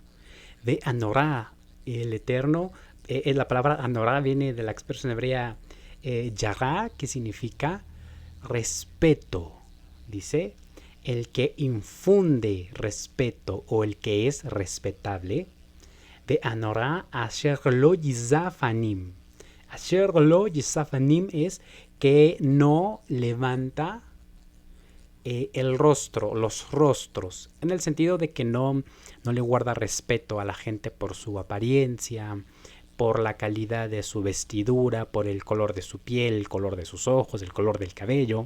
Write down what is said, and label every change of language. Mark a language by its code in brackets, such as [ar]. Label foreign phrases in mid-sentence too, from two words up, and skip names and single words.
[he] והנורא, [es] el eterno. La palabra Anorá viene de la expresión hebrea Yará, que significa respeto. Dice, el que infunde respeto o el que es respetable. [he] והנורא אשר לא ישא פנים. אשר לא ישא פנים [es] es que no levanta el rostro, los rostros, en el sentido de que no le guarda respeto a la gente por su apariencia, por la calidad de su vestidura, por el color de su piel, el color de sus ojos, el color del cabello.